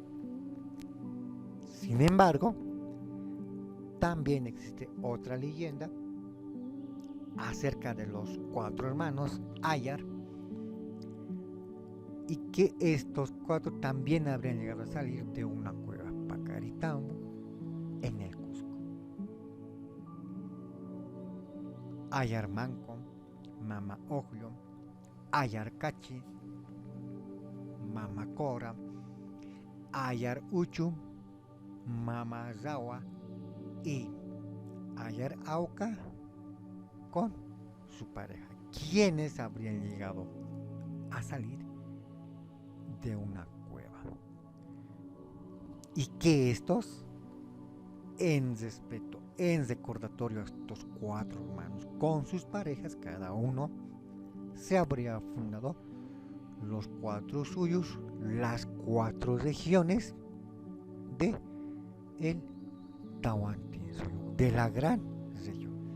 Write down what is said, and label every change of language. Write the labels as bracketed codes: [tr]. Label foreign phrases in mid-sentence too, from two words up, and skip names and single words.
[es] Sin embargo, también existe otra leyenda acerca de los 4 hermanos Ayar, y que estos 4 también habrían llegado a salir de una cueva Pacaritambo en el Cusco. Ayar Manco, Mama Ocllo, Ayar Cachi, Mama Cora, Ayar Uchu, Mama Zawa y Ayar Auca con su pareja, quienes habrían llegado a salir de una cueva, y que estos, en respeto, en recordatorio a estos 4 hermanos con sus parejas, cada uno se habría fundado los 4 suyos, las 4 regiones de el Tahuantinsuyo, de la gran región.